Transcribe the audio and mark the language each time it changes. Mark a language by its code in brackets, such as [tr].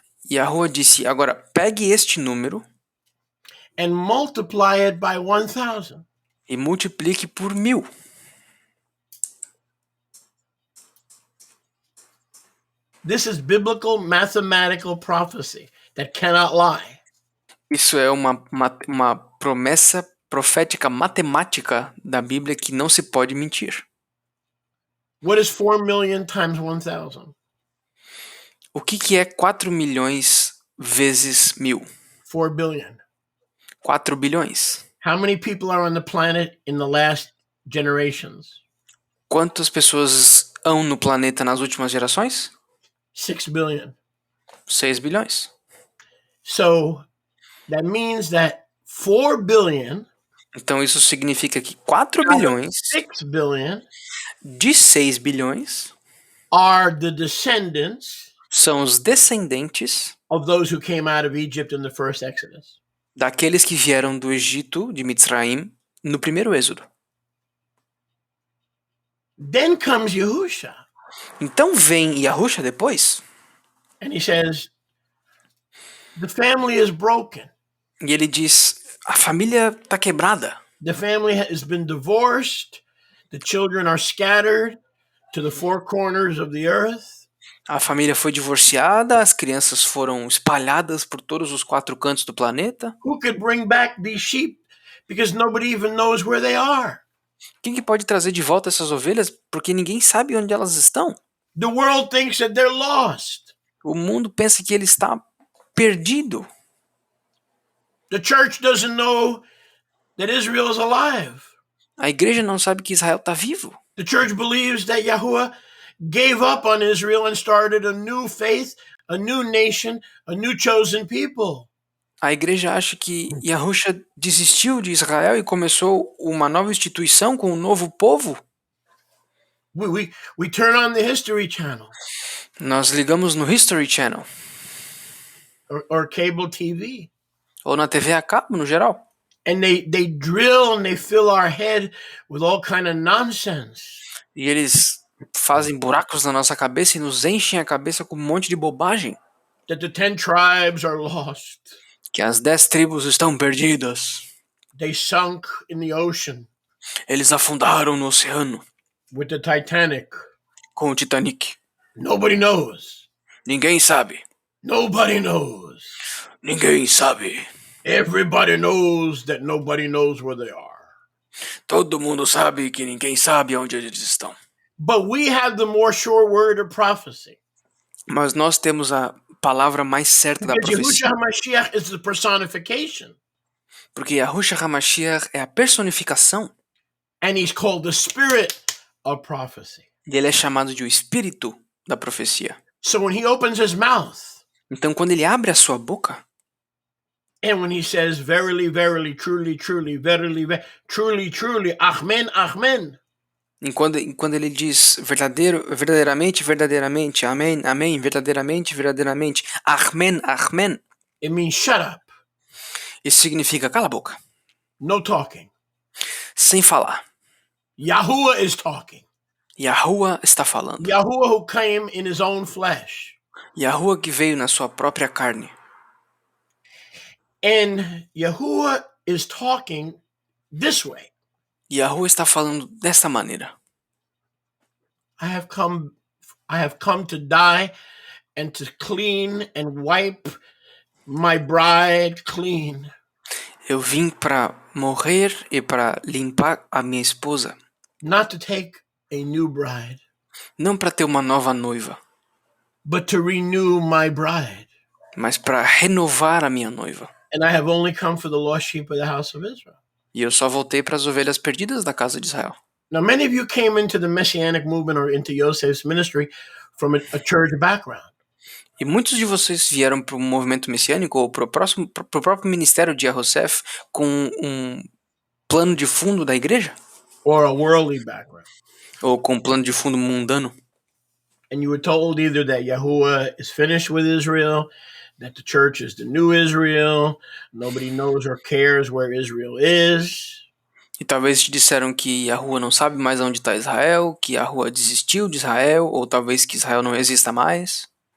[pt] Yahuwah disse, agora pegue este número [en] and multiply it by 1,000. [pt] E multiplique por 1000. [en] This is biblical mathematical prophecy that cannot lie. [pt] Isso é uma promessa profética matemática da Bíblia que não se pode mentir. [en] What is 4 million times 1,000? [pt] O que é 4 milhões vezes 1000? [en] 4 billion. [pt] 4 bilhões. [en] How many people are on the planet in the last generations? [pt] Quantas pessoas há no planeta nas últimas gerações? [en] 6 billion. [pt] 6 bilhões. [en] So that means that 4 billion. [pt] Então isso significa que 4 bilhões [en] 6 billion [pt] de 6 bilhões [en] are the descendants [pt] são os descendentes [en] of those who came out of Egypt in the first Exodus. [pt] Daqueles que vieram do Egito, de Mitzrayim, no primeiro êxodo. [en] Then comes Yahusha, [pt] Então vem Yahusha depois, [en] and he says, the family is broken. [pt] e ele diz, a família tá quebrada. [en] The family has been divorced. The children are scattered to the four corners of the earth. [pt] A família foi divorciada, as crianças foram espalhadas por todos os 4 cantos do planeta. [en] Who could bring back these sheep? Because nobody even knows where they are. [pt] Quem que pode trazer de volta essas ovelhas? Porque ninguém sabe onde elas estão. [en] The world thinks that they're lost. [pt] O mundo pensa que ele está perdido. [en] The church doesn't know that Israel is alive. [pt] A igreja não sabe que Israel está vivo. [en] The church believes that Yahuwah gave up on Israel and started a new faith, a new nation, a new chosen people. [pt] A igreja acha que Yahusha desistiu de Israel e começou uma nova instituição com um novo povo. [en] We turn on the History Channel. [pt] Nós ligamos no History Channel. [en] Or cable TV. [pt] Ou na TV a cabo, no geral. [en] And they drill and they fill our head with all kind of nonsense. [pt] E eles fazem buracos na nossa cabeça e nos enchem a cabeça com um monte de bobagem. [en] That the 10 tribes are lost. [pt] Que as 10 tribos estão perdidas. [en] They sunk in the ocean. [pt] Eles afundaram no oceano. [en] With the Titanic. [pt] Com o Titanic. [en] Nobody knows. [pt] Ninguém sabe. [en] Nobody knows. [pt] Ninguém sabe. [en] Everybody knows that nobody knows where they are. [pt] Todo mundo sabe que ninguém sabe onde eles estão. [en] But we have the more sure word of prophecy. [pt] Mas nós temos a palavra mais certa da profecia. [en] Yahushua HaMashiach is the personification. [pt] Porque Yahushua HaMashiach é a personificação. [en] And he's called the spirit of prophecy. [pt] E ele é chamado de o espírito da profecia. [en] So when he opens his mouth, [pt] então quando ele abre a sua boca, [en] and when he says verily, verily, truly, truly, verily, truly, truly, amen, amen. [pt] E quando ele diz verdadeiramente, verdadeiramente, amém, amém, verdadeiramente, verdadeiramente, amen, amen. [en] It means shut up. [pt] Isso significa cala a boca. [en] No talking. [pt] Sem falar. [en] Yahuwah is talking. [pt] Yahuwah está falando. [en] Yahuwah who came in his own flesh. [pt] Yahuwah que veio na sua própria carne. [en] And Yahuwah is talking this way. [pt] Yahuwah está falando desta maneira. [en] I have come to die and to clean and wipe my bride clean. [pt] Eu vim para morrer e para limpar a minha esposa. [en] Not to take a new bride. [pt] Não para ter uma nova noiva. [en] But to renew my bride. [pt] Mas para renovar a minha noiva. [en] And I have only come for the lost sheep of the house of Israel. [pt] E eu só voltei para as ovelhas perdidas da casa de Israel. [en] Now, many of you came into the Messianic movement or into Yosef's ministry from a church background. [pt] E muitos de vocês vieram para o movimento messiânico ou para o próprio ministério de Yosef com um plano de fundo da igreja? [en] Or a worldly background. [pt] Ou com um plano de fundo mundano? [en] And you were told either that Yahuwah is finished with Israel, that the church is the new Israel, nobody knows or cares where Israel is. [pt] E talvez te disseram que Yahuwah não sabe mais onde está Israel, que Yahuwah desistiu de Israel, ou talvez que Israel não exista mais.